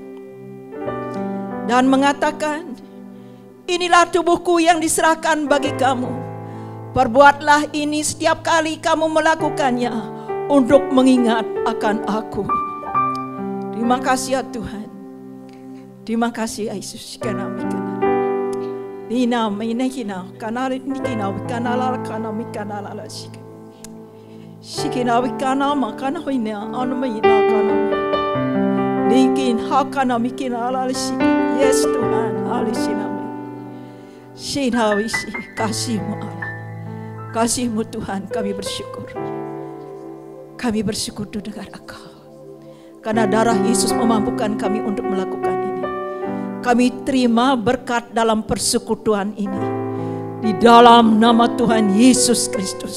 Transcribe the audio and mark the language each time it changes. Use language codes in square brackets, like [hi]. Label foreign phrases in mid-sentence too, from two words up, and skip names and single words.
[id] Dan mengatakan, inilah tubuhku yang diserahkan bagi kamu. Perbuatlah ini setiap kali kamu melakukannya untuk mengingat akan aku. Terima kasih ya Tuhan. Terima kasih Yesus. Nina minekina kanal nikina kanal kanami kanal lasik. Shikina wikana makana hoina anmaina kanami. Nikin hakana mikina lasik. Yes Tuhan, alisinami. Sinawisi kasih-Mu Allah. Kasih-Mu Tuhan, kami bersyukur. Kami bersyukur dengan Engkau. Karena darah Yesus memampukan kami untuk melakukan ini. Kami terima berkat dalam persekutuan ini. Di dalam nama Tuhan Yesus Kristus.